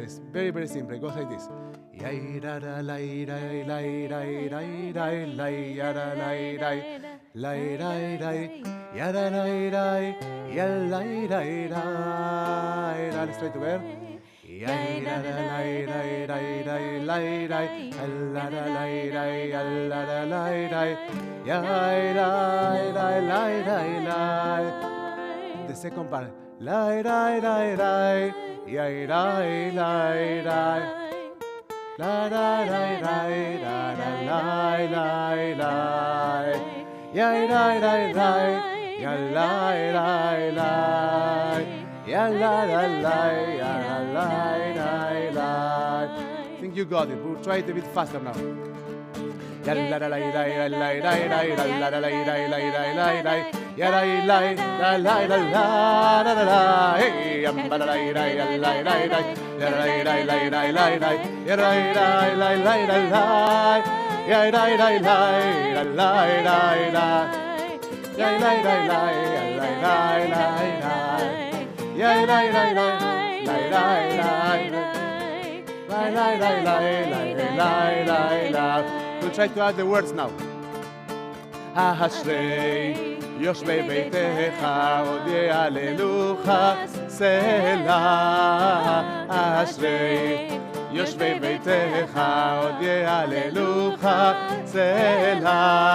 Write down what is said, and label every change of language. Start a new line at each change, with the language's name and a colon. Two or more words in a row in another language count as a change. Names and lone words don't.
English: It's very, very simple. It goes like this. Let's try together. The second part. Lai lai lai lai, yai lai lai lai, la la lai lai la la lai lai lai, yai lai lai lai, ya lai lai lai, ya la la lai, ya la lai lai lai. I think you got it. We'll try it a bit faster now. Ya la la lai lai lai lai lai la la lai lai lai lai lai lai. Ya la la la la la la la la, hey, ya la la la la la la, ya la la la la la la, ya la la la la la la, ya la la la la la la, ya la la la la la la, ya la la la la la. We'll try to add the words now.
Hebrew: Ashrei יושבי ביתך עוד יעללוך סלע. אשרי יושבי ביתך עוד יעללוך סלע.